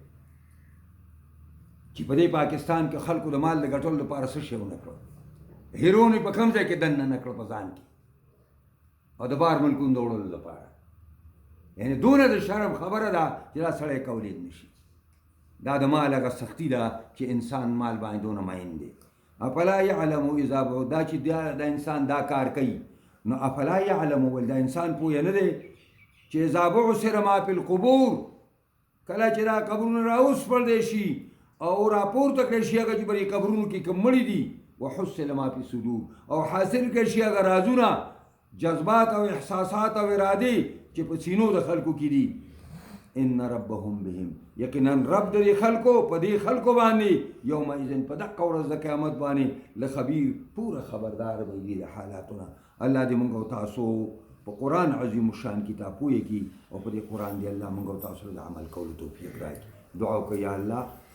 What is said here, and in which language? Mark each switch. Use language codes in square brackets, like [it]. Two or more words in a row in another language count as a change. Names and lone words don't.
[ps] چې په دې پاکستان کې خلکو د مال د ګټلو لپاره څه شی ونه کړل هیرون یې په کوم ځای کې دننه نه کړه په ځان کې او د بار ملکونو د وړلو لپاره یعنې دونه د شرم خبره ده چې دا سړی کولی نه شي دا د مال هغه سختي ده چې انسان مال باندې دونه مین دی [ar] افلا یعلم اذا [ps] دا چې دا انسان دا کار کوي نو [ar] افلا یعلم [ps] ول دا انسان پوه نه دی چې [ar] اذا بعثر ما فی القبور [ps] کله چې دا قبرونه راوسپړلی شي او راپورته کړی شي هغه چې په دې قبرونو کې کوم مړي دي وحصل [ar] ما فی صدور [ps] او حاصل کړی شي هغه رازونه جذبات او احساسات او ارادې چې په سینو د خلکو کې دي [ar] ان ربهم بهم [ps] یقینا رب د دې خلکو په دې خلکو باندې یومئذ په دقه ورځ د قیامت باندې لخبیر پوره خبردار به وي د حالاتونه الله دې موږ او تاسو په قرآن عظیم الشان کتاب پوهې کړي او په دې قرآن دې الله موږ او تاسو د عمل کولو توفیق راکړي دعا وکړئ [ar] یا الله